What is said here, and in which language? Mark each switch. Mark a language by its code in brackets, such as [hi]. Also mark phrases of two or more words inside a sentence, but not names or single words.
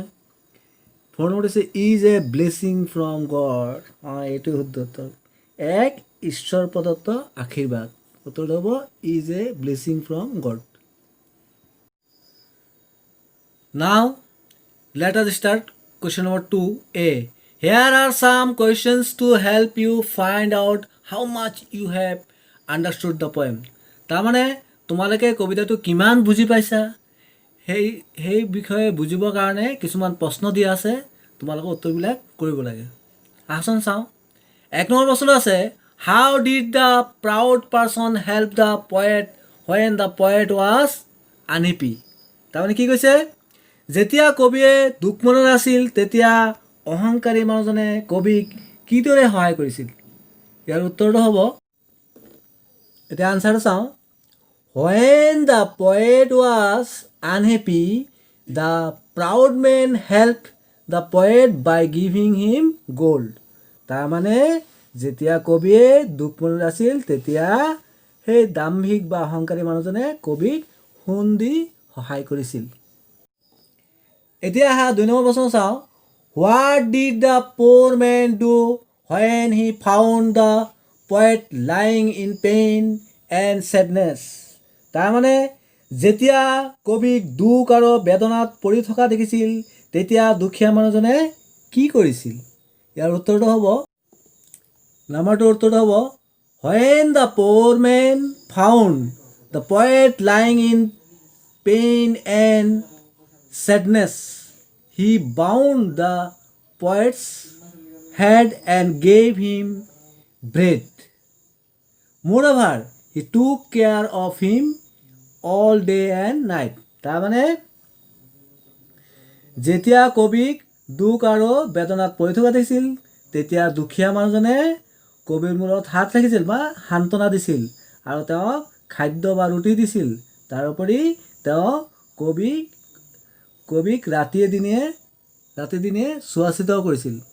[as] 4 নম্বৰ হৈছে [en] is a blessing from God. [as] এইটো শুদ্ধ উত্তৰ, এক ঈশ্বৰ প্ৰদত্ত আশীৰ্বাদ. উত্তৰটো হ'ব [en] is a blessing from God. now let us start question number 2A. Here are some questions to help you find out how much you have understood the poem. [as] তাৰমানে তোমালোকে কবিতাটো কিমান বুজি পাইছা সেই বিষয়ে বুজিবৰ কাৰণে কিছুমান প্ৰশ্ন দিয়া আছে, তোমালোকে উত্তৰবিলাক কৰিব লাগে। আহচোন চাওঁ। 1 নম্বৰ প্ৰশ্নটো আছে, [en] how did the proud person help the poet when the poet was unhappy? [as] তাৰমানে কি কৈছে, যেতিয়া কবিয়ে দুখ মনত আছিল তেতিয়া অহংকাৰী মানুহজনে কবিক কিদৰে সহায় কৰিছিল? ইয়াৰ উত্তৰটো হ'ব, এতিয়া আনচাৰটো চাওঁ। [en] When the poet was unhappy, the proud man helped the poet by giving him gold. [as] তাৰমানে যেতিয়া কবিয়ে দুখ মনত আছিল তেতিয়া সেই দাম্ভিক বা অহংকাৰী মানুহজনে কবিক সোণ দি সহায় কৰিছিল। এতিয়া আহা 2 নম্বৰ প্ৰশ্ন চাওঁ। [en] What did the poor man do when he found the poet lying in pain and sadness? [as] তাৰমানে যেতিয়া কবিক দুখ আৰু বেদনাত পৰি থকা দেখিছিল তেতিয়া দুখীয়া মানুহজনে কি কৰিছিল? ইয়াৰ উত্তৰটো হ'ব, নাম্বাৰটোৰ উত্তৰটো হ'ব, [en] when the poor man found the poet lying in pain and sadness, he bound the poet's head and gave him bread. Moreover, he took care of him all day and night. [as] তাৰমানে যেতিয়া কবিক দুখ আৰু বেদনাত পৰি থকা দেখিছিল তেতিয়া দুখীয়া মানুহজনে কবিৰ মূৰত হাত ৰাখিছিল বা সান্তনা দিছিল আৰু তেওঁক খাদ্য বা ৰুটি দিছিল। তাৰোপৰি তেওঁ কবিক ৰাতি দিনে চোৱা চিতাও কৰিছিল।